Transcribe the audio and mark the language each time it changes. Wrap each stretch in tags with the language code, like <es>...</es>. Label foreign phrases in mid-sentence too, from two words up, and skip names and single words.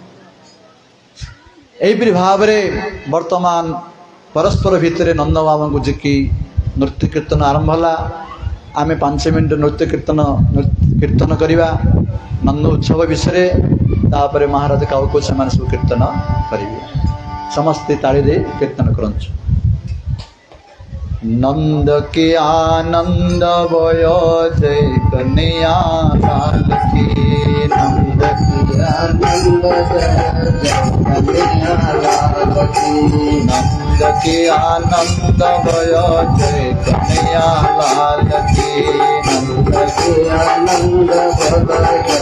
<or>ଏହିପରି ଭାବରେ ବର୍ତ୍ତମାନ ପରସ୍ପର ଭିତରେ ନନ୍ଦବାବୁଙ୍କୁ ଝିକି ନୃତ୍ୟ କୀର୍ତ୍ତନ ଆରମ୍ଭ ହେଲା। ଆମେ 5 ମିନିଟ୍ ନୃତ୍ୟ କୀର୍ତ୍ତନ କରିବା ନନ୍ଦ ଉତ୍ସବ ବିଷୟରେ। ତାପରେ ମହାରାଜ କାଉକୁ ସେମାନେ ସବୁ କୀର୍ତ୍ତନ କରିବେ। ସମସ୍ତେ ତାଳି ଦେଇ କୀର୍ତ୍ତନ କରନ୍ତୁ।</or> <hi>नंद के आनंद भयो जय कन्या लाल नंद के आनंद भय जय कन्हैया लाल की नंद के आनंद भय</hi>